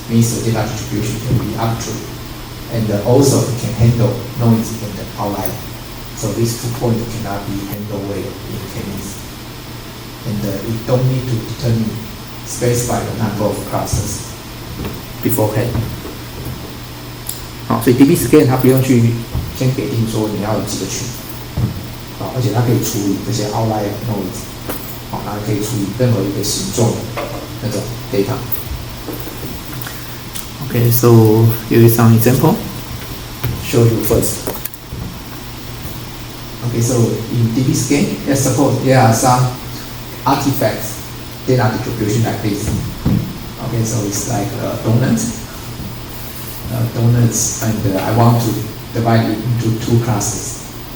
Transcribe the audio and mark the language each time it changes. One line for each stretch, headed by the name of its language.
English: Means the data distribution can be arbitrary, and also it can handle noise and outlier. So these 2 points cannot be handled well in K-means, and you don't need to specify the number of clusters beforehand.
Chinese: 所以 DB scan 它不用去先给定说你要有几个群，而且它可以处理这些 outlier noise，然后可以处理任何一个形状的那种 data。
English: Okay, so here is some example. Show you first. Okay, so in DB scan, let's suppose there are some artifacts data distribution like this. Okay, so it's like donuts, and I want to divide it into 2 clusters.